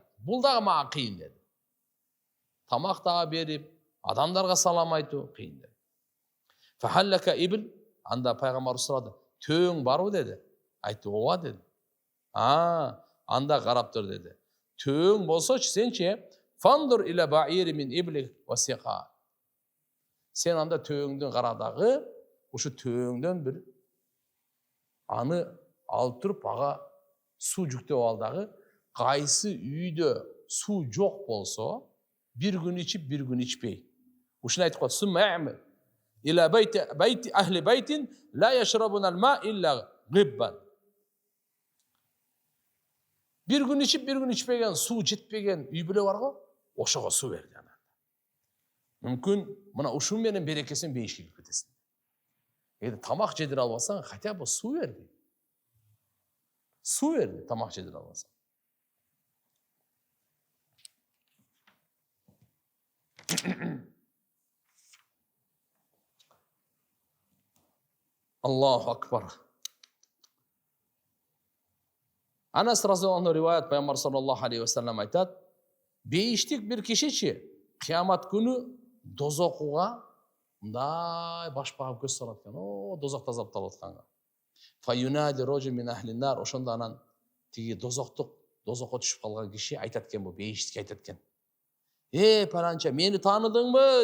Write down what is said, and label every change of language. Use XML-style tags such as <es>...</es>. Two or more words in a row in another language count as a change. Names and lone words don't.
<ky>Бул дагы мага кыйын dedi. Тамак дагы берип, адамдарга салам айтуу кыйын dedi.</ky> <ar>فحلق إبل,</ar> <ky>анда пайгамбарыбыз сурады: "Төөң барбы?" dedi. Айтты: "Ооба" dedi. Анда карап тур dedi. "Төөң болсочу сенчи,</ky> <ar>فانظر إلى بعير من إبلك واسق".</ar> <ky>Сен анда төөңдөн карадагы, ушу төөңдөн бир аны алып туруп, ага суу жүктөп ал дагы, кайсы үйдө суу жок болсо, бир күн ичип, бир күн ичпей.</ky> <ar>Ушуну айтып коет: "ثم اعمد إلى بيت أهل بيت لا يشربون الماء إلا غبا".</ar> <ky>Бир күн ичип, бир күн ичпеген, суу жетпеген үй бүлө барго, ошого суу берди ана. Мүмкүн мына ушун менен берекесин бейишке кирип кетесиң. Эгер тамак жедире албасаң,</ky> <ru>хотя бы</ru> <ky>суу берди. Суу берди, тамак жедире албасаң.</ky> <ar>الله أكبر.</ar> <ky>Анас разияллаху риваят, пайгамбар</ky> <ar>صلى الله عليه وسلم</ar> <ky>айтат: "Бейиштик бир кишичи кыямат күнү дозокуга мындай баш багып көз салат экен. О, дозокто азапталып атканга.</ky> <ar>فينادي رجل من أهل النار",</ar> <ky>ошондо анан тиги дозокко түшүп калган киши айтат экен, бу бейиштикке айтат экен: "Паланча, мени тааныдыңбы?"</ky>